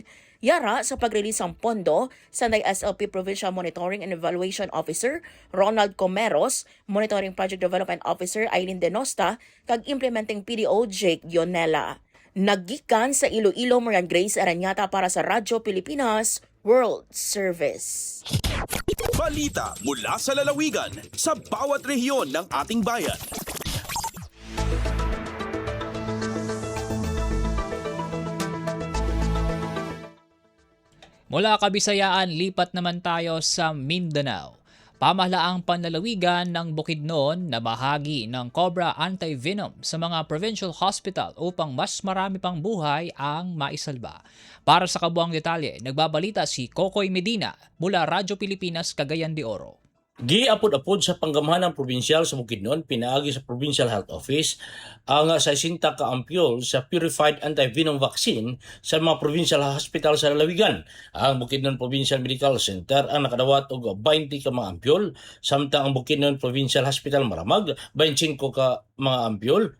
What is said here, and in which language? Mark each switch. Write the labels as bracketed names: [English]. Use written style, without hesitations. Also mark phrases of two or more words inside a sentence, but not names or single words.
[Hiligaynon] Yara sa pag-release ang pondo, sanday SLP Provincial Monitoring and Evaluation Officer Ronald Comeros, Monitoring Project Development Officer Aileen Denosta, kag Implementing PDO Jake Yonela. Naggikan sa Iloilo, Marian Grace Aranyata para sa Radyo Pilipinas World Service. [Filipino] Balita mula sa lalawigan sa bawat rehiyon ng ating bayan. Mula Kabisayaan, lipat naman tayo sa Mindanao. Pamahalaang panlalawigan ng Bukidnon na bahagi ng Cobra Anti-Venom sa mga provincial hospital upang mas marami pang buhay ang maisalba. Para sa kabuang detalye, nagbabalita si Kokoy Medina mula Radyo Pilipinas, Cagayan de Oro. [Cebuano] Giapod-apod sa panggamhanang probinsyal sa Bukidnon, pinaagi sa Provincial Health Office ang 60 ka ampule sa Purified Anti-Venom Vaccine sa mga provincial hospital sa lalawigan. Ang Bukidnon Provincial Medical Center ang nakadawat og 20 ka mga ampule, samtang ang Bukidnon Provincial Hospital Maramag 25 ka mga ampule.